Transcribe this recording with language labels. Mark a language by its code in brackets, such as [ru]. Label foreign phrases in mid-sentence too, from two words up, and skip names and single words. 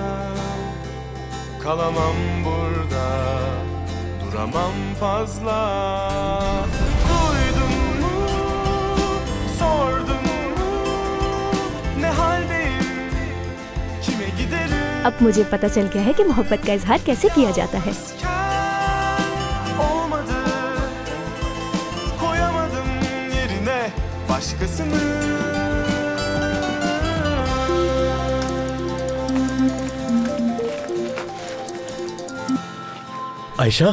[tr] Kalamam burada, duramam fazla. Duydun mu, sordun mu, ne haldeyim, kime giderim? [ur] اب مجھے پتا چل گیا ہے کہ محبت کا اظہار کیسے کیا جاتا ہے. [tr] Başkasını. [ur] आयशा,